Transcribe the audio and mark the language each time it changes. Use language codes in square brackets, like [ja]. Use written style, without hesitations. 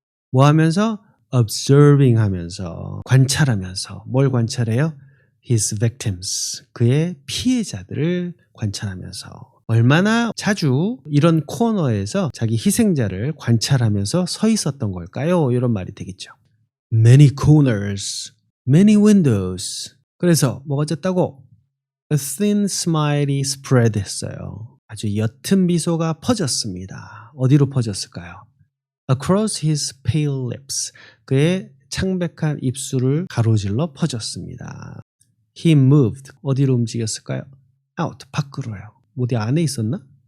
[ko] 뭐 하면서? Observing 하면서, 관찰하면서. 뭘 관찰해요? [en] His victims. [ko] 그의 피해자들을 관찰하면서. 얼마나 자주 이런 코너에서 자기 희생자를 관찰하면서 서 있었던 걸까요? 이런 말이 되겠죠. [en] Many corners, many windows. [ko] 그래서 뭐가 졌다고? [en] A thin smiley spread 했어요. [ko] 아주 옅은 미소가 퍼졌습니다. 어디로 퍼졌을까요? [en] Across his pale lips. [ko] 그의 창백한 입술을 가로질러 퍼졌습니다. [en] He moved. [ko] 어디로 움직였을까요? Out. 밖으로요. 어디 안에 있었나?